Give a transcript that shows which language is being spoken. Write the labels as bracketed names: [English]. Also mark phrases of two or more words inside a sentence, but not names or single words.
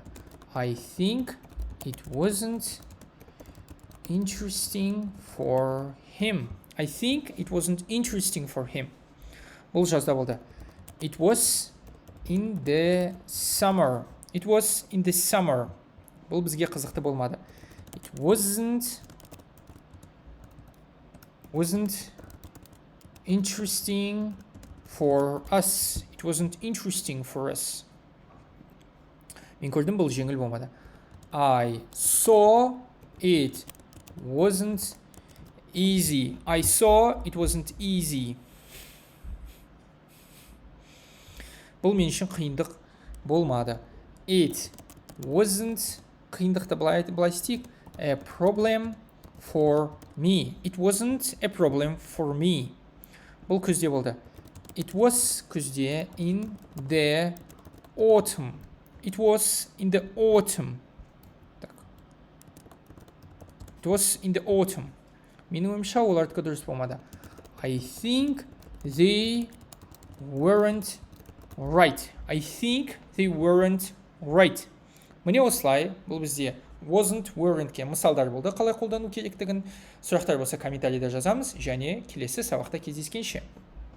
[English] I think it wasn't interesting for him. I think it wasn't interesting for him. [Kazakh] Бұл жазда болды. [English] It was in the summer. It was in the summer. [Kazakh] Бұл бізге қызықты болмады. [English] It wasn't interesting for us. It wasn't interesting for us. [Kazakh] Мен көрдім, бұл жеңіл болмады. [English] I saw it wasn't easy. I saw it wasn't easy. [Kazakh] Бұл мен үшін қиындық болмады. [English] It wasn't, [Kazakh] қиындықты былай істейік, [English] a problem for me. It wasn't a problem for me. [Kazakh] Бұл күзде болды. [English] It was күзде, in the autumn. It was in the autumn. Так. It was in the autumn. [Kazakh] Менің ойымша олардікі дұрыс болмады. [English] I think they weren't right. I think they weren't right. [Kazakh] Міне осылай, бұл бізде [English] wasn't, weren't- [Kazakh] ке мысалдар болды. Қалай қолдану керектігін сұрақтар болса комментарийда жазамыз, және келесі сабақта кездескенше.